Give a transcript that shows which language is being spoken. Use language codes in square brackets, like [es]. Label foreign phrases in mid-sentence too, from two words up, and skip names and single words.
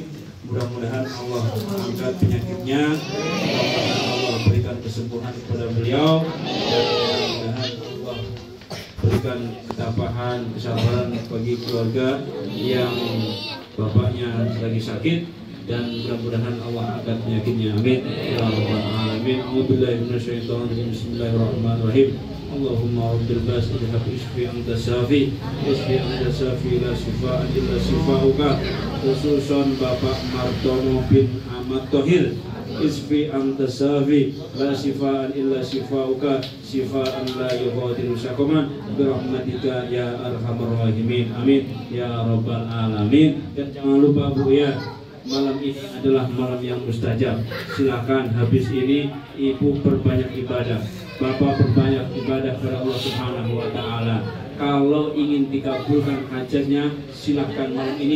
[id] Mudah-mudahan Allah angkat penyakitnya, mudah-mudahan Allah berikan kesembuhan kepada beliau, dan mudah-mudahan Allah berikan ketabahan, kesabaran bagi keluarga yang bapaknya lagi sakit, dan mudah-mudahan Allah angkat penyakitnya. [ar] آمين يا رب العالمين. أعوذ بالله من الشيطان بسم الله الرحمن الرحيم. اللهم رب البأس أذهب اشف أنت الشافي اشف أنت الشافي لا شفاء إلا شفاؤك. [id] Khususon Bapak Martono bin Ahmad Thohir, [ar] اشف أنت الشافي لا شفاء إلا شفاؤك شفاء لا يغادر سقما برحمتك يا أرحم الراحمين. آمين يا رب العالمين. [id] Dan jangan lupa Bu ya, malam ini adalah malam yang mustajab. Silakan habis ini Ibu perbanyak ibadah, Bapak perbanyak ibadah kepada Allah [ar] سبحانه وتعالى. [id] Kalau ingin dikabulkan hajatnya, silakan malam ini.